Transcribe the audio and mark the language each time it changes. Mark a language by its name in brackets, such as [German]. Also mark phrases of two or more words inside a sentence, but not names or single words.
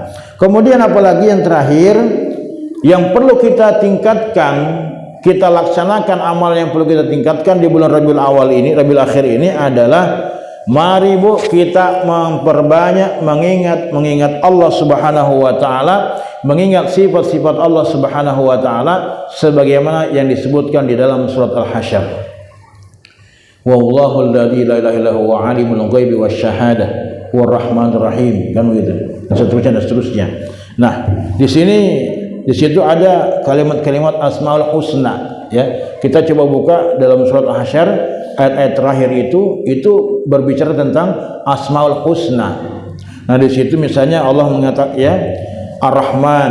[Indonesian] Kemudian apalagi yang terakhir yang perlu kita tingkatkan, kita laksanakan amal yang perlu kita tingkatkan di bulan Rabiul Awal ini, Rabiul Akhir ini adalah mari, Bu, kita memperbanyak mengingat Allah [Arabic] سبحانه وتعالى, [Indonesian] mengingat sifat-sifat Allah [Arabic] سبحانه وتعالى [Indonesian] sebagaimana yang disebutkan di dalam surat Al-Hasyr. [Arabic] والله الذي لا إله إلا هو عالم الغيب والشهادة والرحمن الرحيم, [Indonesian] kan begitu. Dan seterusnya. Nah, di situ ada kalimat-kalimat Asmaul Husna, ya. Kita coba buka dalam surat Al-Hasyr, ayat-ayat terakhir itu berbicara tentang Asmaul Husna. Nah, di situ misalnya Allah mengatakan, ya, Ar-Rahman.